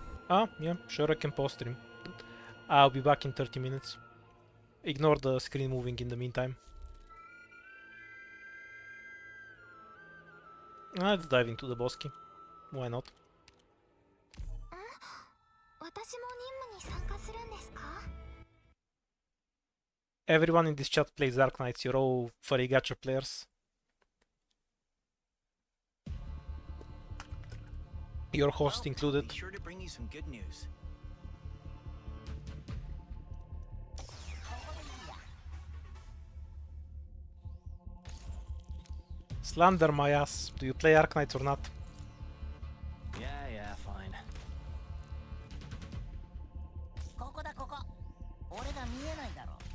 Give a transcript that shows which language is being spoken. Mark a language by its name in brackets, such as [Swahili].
[English] Ah, yeah, sure I can pause stream. I'll be back in 30 minutes. Ignore the screen moving in the meantime. Let's dive into the boss key. Why not? [Japanese] 私も任務に参加するんですか [English] Everyone in this chat plays Dark Knights, you're all furry gacha players. Your host included. Be sure to bring you some good news. Slander my ass. Do you play Dark Knights or not? Yeah, fine. [Japanese] ここだここ俺が見えないだろ